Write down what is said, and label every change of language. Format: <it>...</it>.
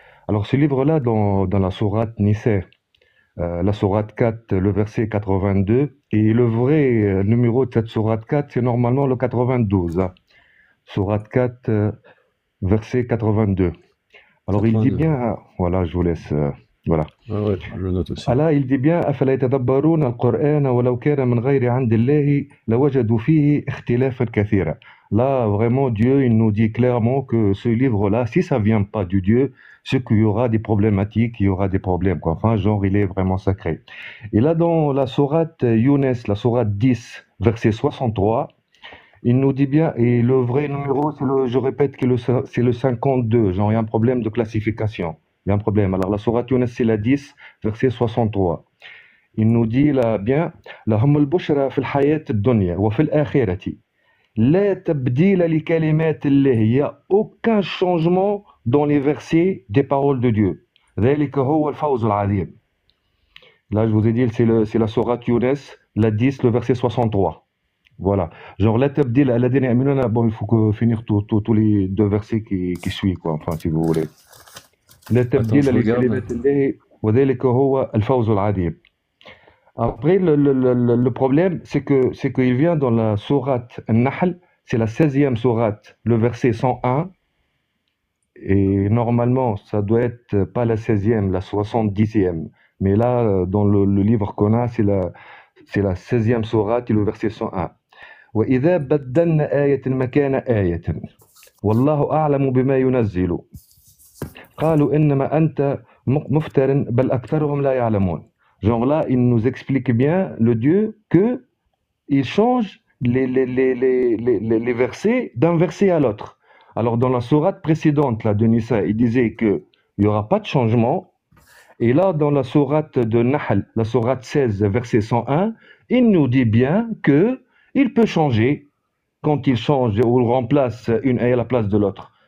<fr>Alors, ce livre-là, dans la sourate Nisa, la sourate 4, le verset 82, et le vrai numéro de cette sourate 4, c'est normalement le 92. Hein. Sourate 4, verset 82. Alors, il dit 82. bien, voilà, je vous laisse, voilà. Ah ouais, je le note aussi. Allah, il dit bien</fr> <ar>أفلا يتدبرون القرآن ولو كان من غير عند الله لوجدوا فيه اختلافا كثيرا.</ar> <fr>Là, vraiment, Dieu, il nous dit clairement que ce livre-là, si ça vient pas du Dieu, c'est qu'il y aura des problématiques, il y aura des problèmes, quoi. Enfin, genre, il est vraiment sacré. Et là, dans la sourate Younes, la sourate 10, verset 63, il nous dit bien, et le vrai numéro, je répète que c'est le 52, genre, il y a un problème de classification. Il y a un problème. Alors, la sourate Younes, c'est la 10, verset 63. Il nous dit là bien,</fr> <ar>لهم البشرى في الحياة الدنيا وفي الآخرة لا تبديل لكلمات الله.</ar> <fr>Il n'y a aucun changement dans les versets des paroles de Dieu.</fr> <ar>ذلك هو الفوز العظيم.</ar> <fr>Là, je vous ai dit, c'est la sourate Younes, la 10, le verset 63. Voilà. Genre, la tabdil à la dernière minute, bon, il faut finir tous les deux versets qui suivent, quoi. Enfin, si vous voulez. لا Attends,</fr> <ar>تبديل</ar> <fr>je regarde.</fr> <ar>لكلمات الله وذلك هو الفوز العظيم.</ar> <fr>Après, le problème, c'est qu'il vient dans la sourate An-Nahl, c'est la 16e sourate, le verset 101, et normalement, ça doit être pas la 16e, la 70e. Mais là, dans le livre qu'on a, c'est la 16e sourate et le verset 101.</fr> <ar>وإذا بدلنا آية مكان آية والله أعلم بما ينزل قالوا إنما أنت مفتر بل أكثرهم لا يعلمون.</ar> <fr>Genre là, il nous explique bien, le Dieu, que il change les versets d'un verset à l'autre. Alors dans la sourate précédente là, de Nisa, il disait qu'il n'y aura pas de changement. Et là, dans la sourate de Nahl, la sourate 16, verset 101, il nous dit bien que il peut changer quand il change ou remplace une ayah à la place de l'autre.</fr>